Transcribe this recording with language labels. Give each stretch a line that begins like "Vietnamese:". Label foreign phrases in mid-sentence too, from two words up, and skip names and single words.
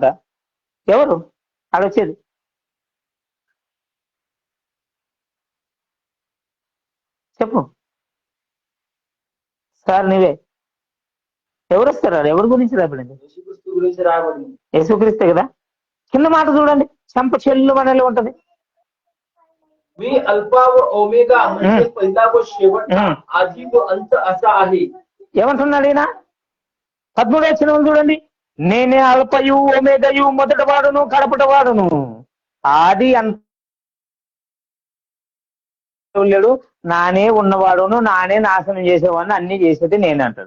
Telugu: ఎవరు అడొచ్చేది? చెప్పు సార్, నీవే. ఎవరు వస్తారు? ఎవరి గురించి రాయబడింది? యేసుక్రీస్తు గురించి రాయబడింది. యేసుక్రీస్తే కదా. కింద మాట చూడండి, చెంప చెల్లు మనలో ఉంటది.
Marathi: मी अल्फा व ओमेगा म्हणजे पहिला व शेवटचा, आधी व अंत असा आहे.
Telugu: ఏమంటున్నాడు ఈయన? 13వ వచనం చూడండి. నేనే అల్పయు ఒమేగయు, మొదట వాడును కడపట వాడును, ఆది అంతలేడు, నానే ఉన్నవాడును, నానే నాశనం చేసేవాడిని, అన్ని చేసేది నేనే అంటాడు.